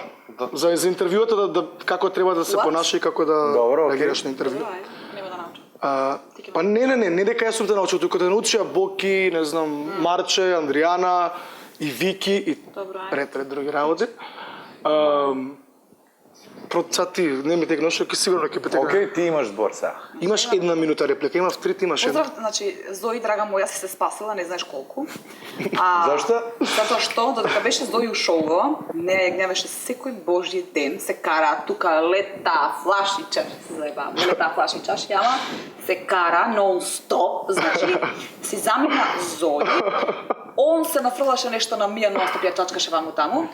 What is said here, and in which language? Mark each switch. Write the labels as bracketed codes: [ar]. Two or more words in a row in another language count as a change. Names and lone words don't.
[mk] За интервјуата да како треба да се понаша и како да реагираш на интервју. Нема да научам. Па не дека јас сум те научил, туку да научија Боки, не знам, Марче, Андријана и Вики и ред други работи. Сад ти, не ми тегнеш, ќе сигурно ќе петека. Океј, ти имаш збор сега. Имаш 1 минута реплика, имав 3, ти имаш 1. Поздрав, значи, Зои, драга моја, си се спасила, не знаеш колку. Зашто? Затоа што, додека беше Зои у шоуво, не ја гневеше секој божји ден, се кара тука лета флашичар, се заебавам, лета флашичар, ама се кара нон-стоп, значи, си замина Зои, он се нафрлаше нешто на Мија, нон-стоп ја чачкаше ваму таму.